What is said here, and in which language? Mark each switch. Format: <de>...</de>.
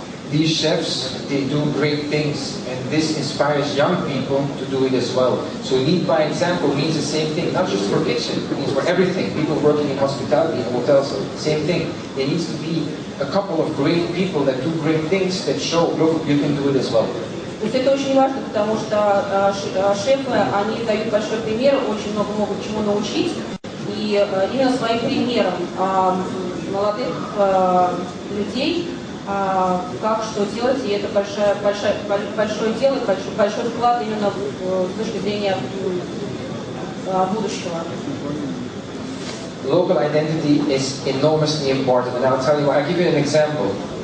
<en>These chefs, they do great things, and this inspires young people to do it as well. So lead by example means the same thing, not just for kitchen, it means for everything. People working in hospitality, in hotels, same thing. There needs to be a couple of great people that do great things that show, look, you can do it as well.</en> <ru>То есть это очень важно, потому что шефы, они дают большой пример, очень много могут чему научить. И именно своим примером молодых людей, как что делать, и это большое дело, большой вклад именно с точки зрения будущего.</ru> <en>Local identity is enormously important, and I'll tell you, I'll give you an example.</en>